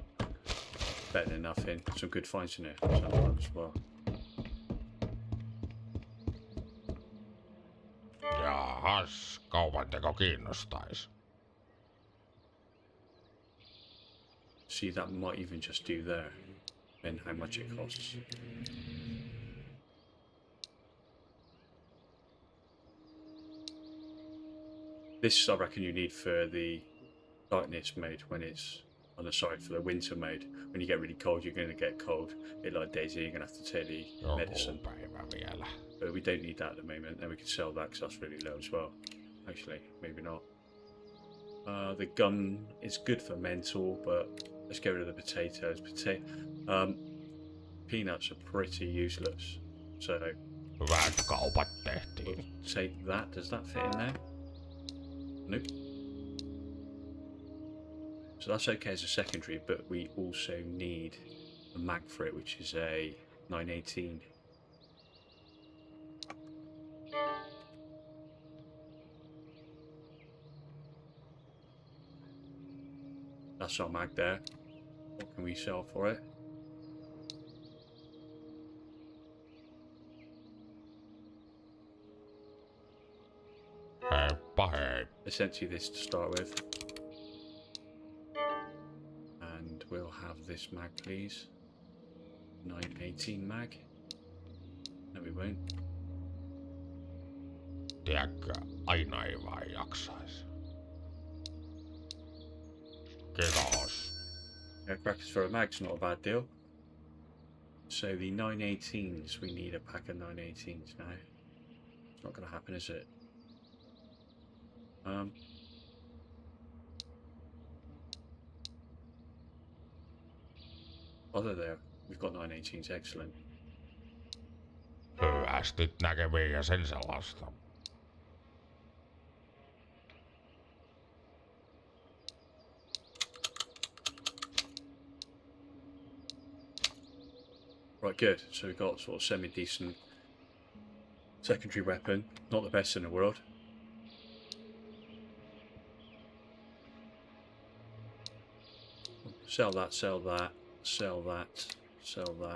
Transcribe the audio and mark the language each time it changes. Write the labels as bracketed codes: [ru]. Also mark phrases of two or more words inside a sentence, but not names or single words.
[en] Better than nothing. Some good finds in there sometimes as well. [fi] Jahas, kaupanteko kiinnostais? [en] See, that might even just do there, and how much it costs. This I reckon you need for the darkness mode when it's on the side for the winter mode. When you get really cold, you're going to get cold. Bit like Daisy, you're going to have to take the medicine. [fi] Päivä vielä. [en] But we don't need that at the moment, and we can sell that because that's really low as well. Actually, maybe not. The gun is good for mental, but let's get rid of the potatoes. Peanuts are pretty useless, so [fi] Hyvät kaupat tehtiin. [en] we'll take that. Does that fit in there? Nope. So that's okay as a secondary, but we also need a mag for it, which is a 918. That's our mag there. What can we sell for it? [fi] Heippa hei. [en] Essentially this to start with. And we'll have this mag, please. 918 mag. No, we won't. [fi] Tiedätkö, aina ei vaan jaksais. Kiitos. [en] Yeah, crackers for a mag's not a bad deal. So the 918s, we need a pack of 918s now. It's not going to happen, is it? Other there, we've got 918s, excellent. [fi] Hyvästit näkemiin ja sen sellaista. [en] Right, good. So we've got sort of semi-decent secondary weapon. Not the best in the world. Sell that, sell that, sell that, sell that.